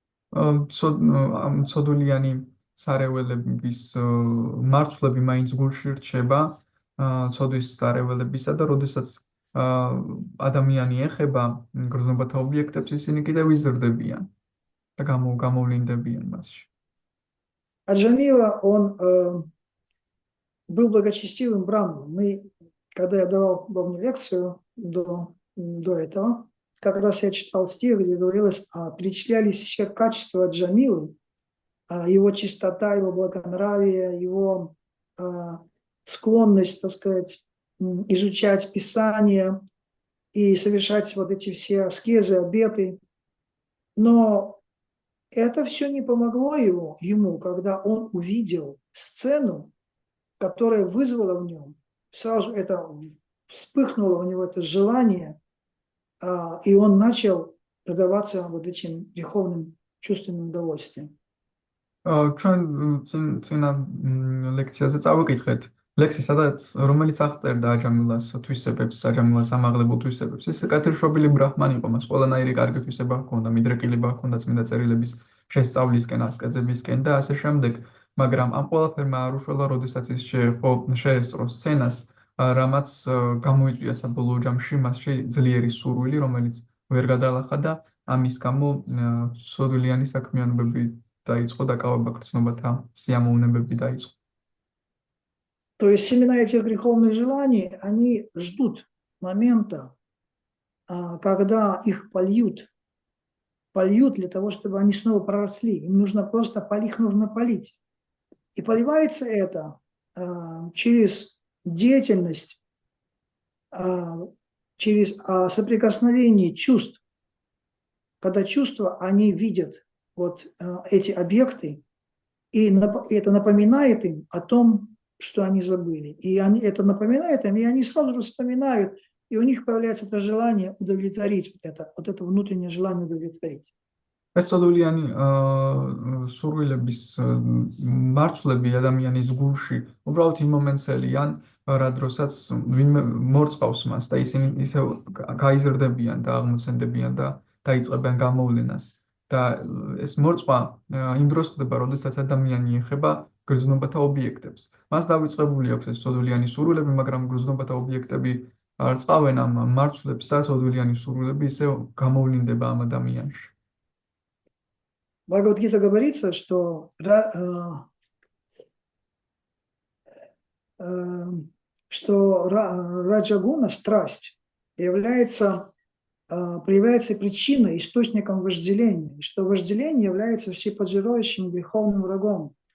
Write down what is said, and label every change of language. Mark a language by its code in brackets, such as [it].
[ka] ცოდულიანი სარეველების მარცვლები მაინც გულში რჩება ცოდვის სარეველებისა და როდესაც ადამიანი ეხება გრძნობათა ობიექტებს, ისინი კიდევ იზრდებიან და გამოვლინდებიან მასში. [ru] Аджамила, он был благочестивым браманом. Когда я давал главную лекцию до этого, как раз я читал стих, где говорилось, перечислялись все качества Аджамилы, его чистота, его благонравие, его склонность, так сказать, изучать Писание и совершать вот эти все аскезы, обеты. Но это все не помогло ему, когда он увидел сцену, которая вызвала в нем, сразу это вспыхнуло у него это желание, и он начал предаваться вот этим греховным чувственным удовольствиям. [ka] ჩვენ წინა ლექციაზე წავიკითხეთ ლექსი, რომელიც აღწერდა აჯამილას თვისებებს, აჯამილას ამაღლებულ თვისებებს. ეს კეთილშობილი ბრაჰმანი იყო, მას ყველანაირი კარგი თვისება ჰქონდა, მიდრეკილება ჰქონდა წმინდა წერილების შესწავლისკენ, ასკეზებისკენ და ასე შემდეგ. მაგრამ ამ ყველაფერმა არ უშველა, როდესაც ის შეესწრო სცენას, რამაც გამოიწვია საბოლოო ჯამში მასში ძლიერი სურვილი, რომელიც ვერ გადალახა და ამის გამო ცოდვიანი საქმიანობები დაიწყო, დაკავება გრძნობათა სიამოვნებები დაიწყო. [ru] То есть семена этих греховных желаний, они ждут момента, когда их польют для того, чтобы они снова проросли. Им нужно просто их нужно полить. И поливается это через деятельность, через соприкосновение чувств. Когда чувства, они видят вот эти объекты, и это напоминает им о том, что они забыли. И это напоминает им, и они сразу же вспоминают, и у них появляется это желание удовлетворить, вот это внутреннее желание удовлетворить. [ka] ეს ცოდულიანი სურვილების მარცვლები ადამიანის გულში უბრალოდ იმ მომენტელიან, რა დროსაც ვინმე მორწყავს მას და ისინი ისევ გაიზრდებიან და აღმოცენდებიან და დაიწყებენ გამოვლენას. და ეს მორწყვა იმ დროს ხდება, როდესაც ადამიანი ეხება გრძნობათა ობიექტებს. მას დავიწყებული აქვს ეს ცოდულიანი სურვილები, მაგრამ გრძნობათა ობიექტები არ წყავენ ამ მარცვლებს და ცოდულიანი სურვილები ისევ გამოვლინდება ამ ადამიანში. [ru] В Бхагавад-гите говорится, что раджагуна, страсть, проявляется причиной, источником вожделения, и что вожделение является всеподжирающим греховным врагом.